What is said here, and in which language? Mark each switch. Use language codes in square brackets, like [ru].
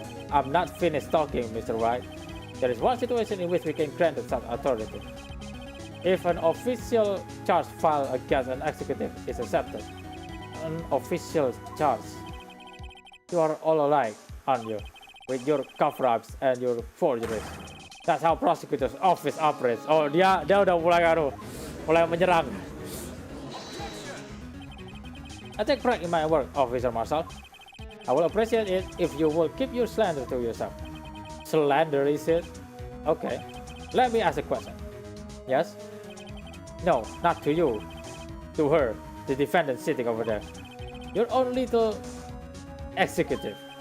[en] I'm not finished talking, Mr. Wright. There is one situation in which we can grant such authority. If an official charge filed against an executive is accepted, an official charge. You are all alike, aren't you? With your cover-ups and your forgeries. That's how prosecutor's office operates. [id] Oh, dia udah mulai menyerang. [en] I take pride in my work, Officer Marshall. I will appreciate it if you will keep your slander to yourself. Slander, is it? Okay. Let me ask a question. Yes? No, not to you. To her, the defendant sitting over there. Your own little executive.